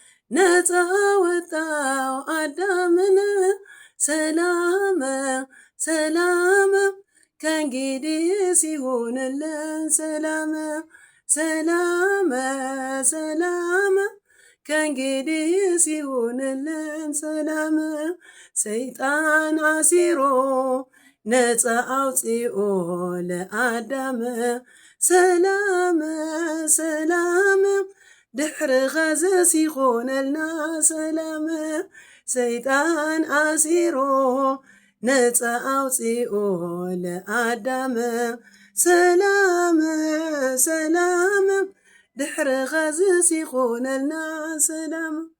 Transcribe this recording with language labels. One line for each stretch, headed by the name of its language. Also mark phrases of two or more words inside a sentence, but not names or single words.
Amharic: ነፃ ወጣው አዳምን ሰላም፣ ሰላም ከእንግዲህ ሲሆንልን ሰላም፣ ሰላም፣ ሰላም ከእንግዲህ ሲሆንልን ሰላም።
Geez: ሰይጣን አሲሮ ነፃ አውፂኦ ለአዳም
Tigrinya: ሰላም፣ ሰላም ድሕሪ ኸዚ ሲኾነልና ሰላም።
Geez: ሰይጣን አሲሮ ነፃ ኣውፂኦ ለኣዳም
Tigrinya: ሰላም፣ ሰላም ድሕሪ ኸዚ ሲኾነልና ሰላም።